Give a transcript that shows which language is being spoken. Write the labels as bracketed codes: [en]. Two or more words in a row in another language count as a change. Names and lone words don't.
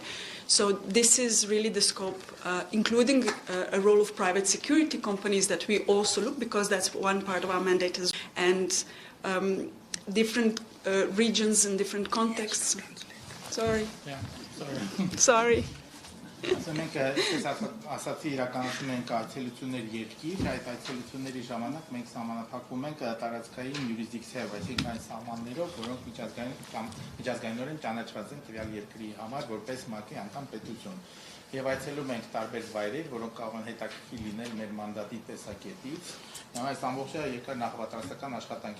[en] So this is really the scope, including a role of private security companies that we also look, because that's one part of our mandate as well. And different regions and different contexts. Sorry. Yeah, sorry. [hy] Մենք ասացի իրականացնում ենք այցելություններ երկիր, այդ այցելությունների ժամանակ մենք սահմանափակվում ենք տարածքային յուրիսդիկցիայով, այսինքն այն սահմաններով, որոնք միջազգայինորեն ճանաչված են տվյալ երկրի համար որպես ՄԱԿ-ի անդամ պետություն։ Եվ այցելում ենք տարբեր վայրեր, որոնք կարող են հետաքրքիր լինել մեր մանդատի տեսակետից։ Այս ամբողջը երկար նախապատրաստական աշխատանք